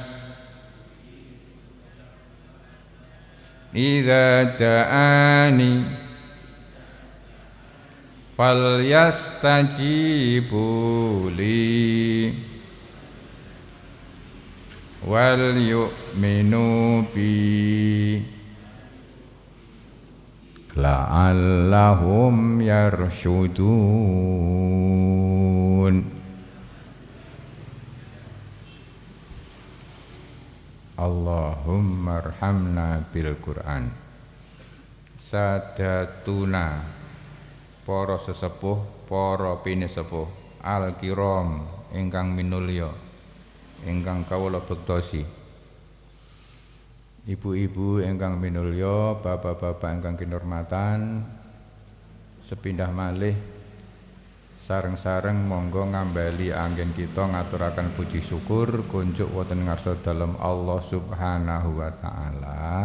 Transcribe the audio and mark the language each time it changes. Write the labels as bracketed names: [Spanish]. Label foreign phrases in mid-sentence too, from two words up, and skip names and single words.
[Arabic] إذا دعان فليستجيبوا لي وليؤمنوا بي لعلهم يرشدون. اللهم ارحمنا بالقرآن. [Javanese] Sadatuna para sesepuh, para pinisepuh, al-kiram ingkang minulya, ingkang kawula bektosi. Ibu-ibu ingkang minulya, bapak-bapak ingkang kinurmatan, sepindah malih sareng-sareng monggo ngambali anggen kita ngaturaken puji syukur kunjuk wonten ngarsa dalem [Arabic] الله سبحانه وتعالى.